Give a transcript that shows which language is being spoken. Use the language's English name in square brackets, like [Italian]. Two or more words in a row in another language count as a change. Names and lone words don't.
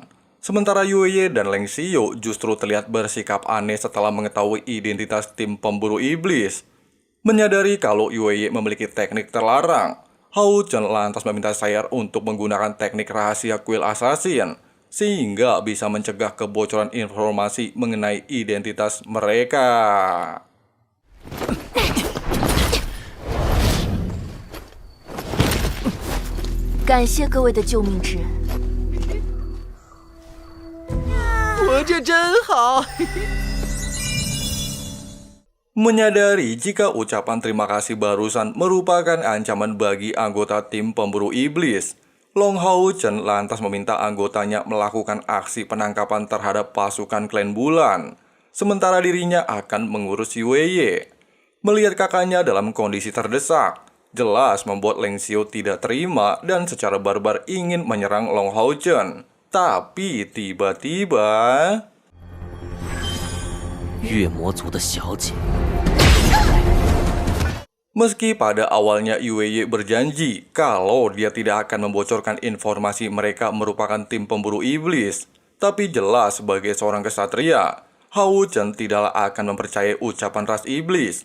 [Indonesian] Sementara Yueye dan Leng Xiu justru terlihat bersikap aneh setelah mengetahui identitas tim pemburu iblis. Menyadari kalau Yueye memiliki teknik terlarang, Hao Chen lantas meminta Sai-er untuk menggunakan teknik rahasia kuil assassin, sehingga bisa mencegah kebocoran informasi mengenai identitas mereka. [Chinese] 感谢各位的救命之恩。我这真好。 [Indonesian] Menyadari jika ucapan terima kasih barusan merupakan ancaman bagi anggota tim pemburu iblis, Long Hao Chen lantas meminta anggotanya melakukan aksi penangkapan terhadap pasukan klan bulan, sementara dirinya akan mengurus Yueye. Melihat kakaknya dalam kondisi terdesak, jelas membuat Leng Xiu tidak terima dan secara barbar ingin menyerang Long Hao Chen. Tapi tiba-tiba... [Chinese] 月魔族的小姐， [Indonesian] Meski pada awalnya Yueye berjanji kalau dia tidak akan membocorkan informasi mereka merupakan tim pemburu iblis, tapi jelas sebagai seorang kesatria, Hao Chen tidaklah akan mempercayai ucapan ras iblis.